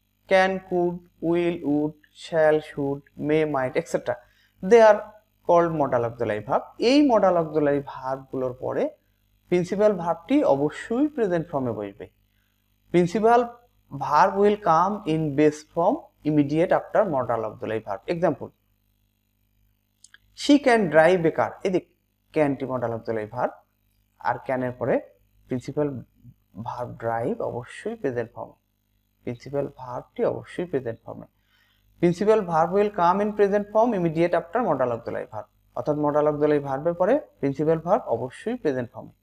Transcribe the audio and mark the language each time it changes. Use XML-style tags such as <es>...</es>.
<en>Can, could, will, would, shall, should, may, might, etc. They are called modal auxiliary verb.</en> <bn>এই modal auxiliary verb গুলোর পরে principal ভার্বটি অবশ্যই present ফর্মে বসবে।</bn> <en>Principal verb will come in base form immediate after modal auxiliary verb. Example, she can drive a car.</en> <bn>এদিক ক্যানটি modal auxiliary verb, আর ক্যানের পরে principal verb drive অবশ্যই present ফর্মে, প্রিন্সিপাল ভার্বটি অবশ্যই প্রেজেন্ট ফর্মে।</bn> <en>principal verb will come in present form immediate after modal auxiliary verb,</en> <bn>অর্থাৎ modal auxiliary ভার্বের পরে principal verb অবশ্যই প্রেজেন্ট ফর্মে।</bn>